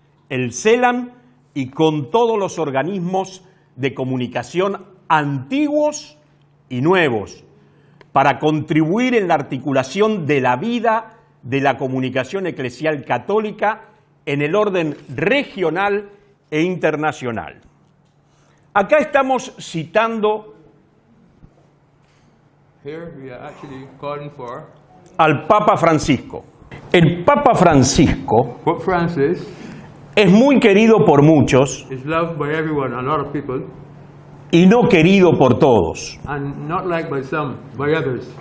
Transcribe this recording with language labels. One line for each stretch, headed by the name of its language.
Spanish: el CELAM y con todos los organismos de comunicación antiguos y nuevos, para contribuir en la articulación de la vida de la comunicación eclesial católica en el orden regional e internacional. Acá estamos citando
English: Here we are actually calling for
Spanish: al Papa Francisco. El Papa Francisco
English: Pope Francis
Spanish: es muy querido por muchos
English: is loved by everyone, a lot of people,
Spanish: y no querido por todos.
English: and not liked by some, by others.